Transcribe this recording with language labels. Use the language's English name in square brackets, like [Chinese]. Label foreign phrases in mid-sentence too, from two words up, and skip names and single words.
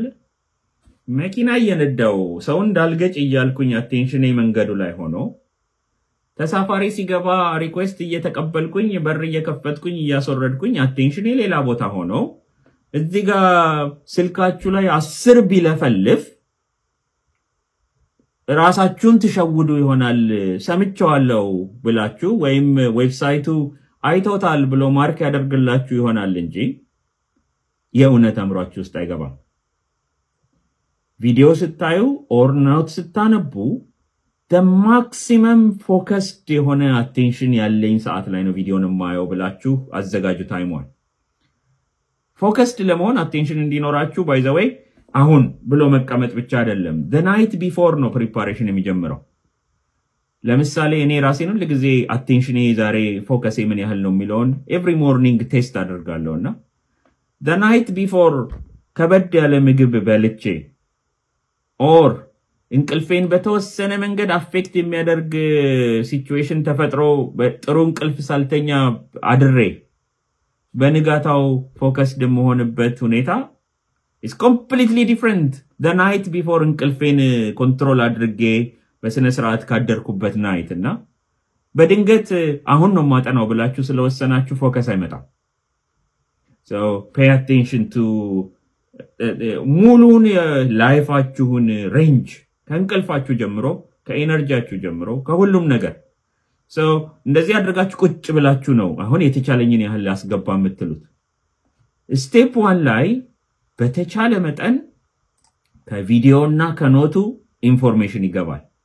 [Amharic] መኪና እየነዳው ሰው እንዳልገጭ እያልኩኝ አቴንሽኔ መንገዱ ላይ ሆኖ ተሳፋሪ ሲገባ ሪኩዌስት እየተቀበልኩኝ በር እየከፈትኩኝ እያስወረድኩኝ አቴንሽኔ ሌላ ቦታ ሆኖ እዚህ ጋር ስልካችሁ ላይ 10 ቢለፈልፍ ራሳችሁን ትሸውዱ ይሆናል። ሰምቻለሁ ብላችሁ ወይም ዌብሳይቱ አይቶታል ብሎ ማርክ ያደርግላችሁ ይሆናል እንጂ የእውነት አምሯችሁ ውስጥ አይገባም። ቪዲዮ ስታዩ [English] or not [Amharic] ስታነቡ [English] the maximum focused [Amharic] የሆነ attention ያለኝ ሰዓት ላይ ነው ቪዲዮን ማየው ብላችሁ አዘጋጁ ታይሟል። ፎከስድ ለመሆን attention እንዲኖራችሁ [English] by the [Amharic] way አሁን ብሎ መቀመጥ ብቻ አይደለም። [English] the night before [Amharic] ነው preparation የሚጀምረው። ለምሳሌ እኔ ራሴን ሁሉ ጊዜ attention ዛሬ ፎከስ ምን ያህል ነው የሚለውን [English] every morning [Amharic] ቴስት አደርጋለሁና [English] the night before [Amharic] ከበድ ያለ ምግብ በልቼ or እንቅልፌን በተወሰነ መንገድ አፌክት የሚያደርግ ሲቹዌሽን ተፈጥሮ ጥሩ እንቅልፍ ሳልተኛ አድሬ በንጋታው ፎከስድ መሆንበት ሁኔታ [English] is completely different the night before [Amharic] እንቅልፌን ኮንትሮል አድርጌ በስነ ስርዓት ካደርኩበት ናይት እና በድንገት አሁን ነው ማጠናው ብላችሁ ስለወሰናችሁ ፎከስ አይመጣም። [English] so pay attention to [Amharic] ሙሉን ላይፋችሁን ሬንጅ ከእንቅልፋችሁ ጀምሮ ከኤነርጂያችሁ ጀምሮ ከሁሉም ነገር so እንደዚህ አድርጋችሁ ቁጭ ብላችሁ ነው አሁን የተቻለኝን ያህል አስገባ የምትሉት። ስቴፕ 1 ላይ በተቻለ መጠን ከቪዲዮና ከኖቱ ኢንፎርሜሽን ይገባል።